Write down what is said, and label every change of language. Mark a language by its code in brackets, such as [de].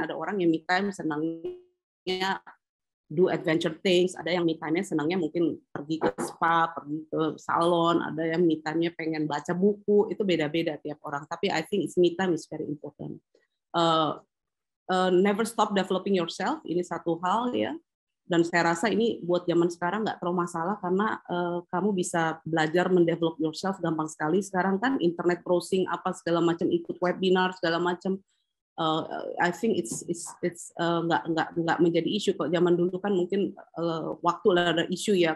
[id] Ada orang yang me time senangnya do adventure things, ada yang me time-nya senangnya mungkin pergi ke spa, pergi ke salon, ada yang me time-nya pengen baca buku, itu beda-beda tiap orang. [en] Tapi I think me time is very important. Never stop developing yourself, ini satu hal ya. [id] Dan saya rasa ini buat zaman sekarang nggak terlalu masalah, karena kamu bisa belajar mendevelop yourself gampang sekali. Sekarang kan internet browsing apa segala macam, ikut webinar segala macam. I think it's nggak menjadi isu. Kalau zaman dulu kan mungkin waktu ada isu ya.